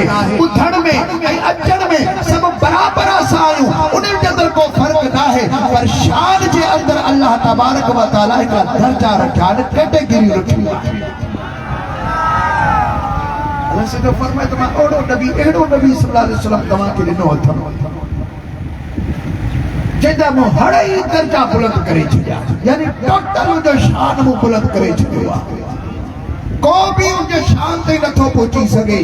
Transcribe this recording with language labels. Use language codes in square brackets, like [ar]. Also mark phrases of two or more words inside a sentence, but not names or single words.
[sd] ॿुधण में ऐं अचण में सभु बराबरि असां आहियूं, उन्हनि जे अंदरि को फ़र्क़ु न आहे, पर शान जे अंदरि [ar] الله تبارك وتعالى [sd] हिकिड़ा दर्जा रखिया आहिनि, कैटेगरियूं रखियूं आहिनि। अल्लाह सॼो फरमाए त मां अहिड़ो नबी [ar] صلى الله عليه وسلم [sd] तव्हांखे ॾिनो अथव, जंहिंजा मूं हर ई दर्जा बुलंद करे छॾिया, यानी टोटल उनजो शान मूं बुलंद करे छॾियो आहे, को बि उनजे शान ते नथो पहुची सघे।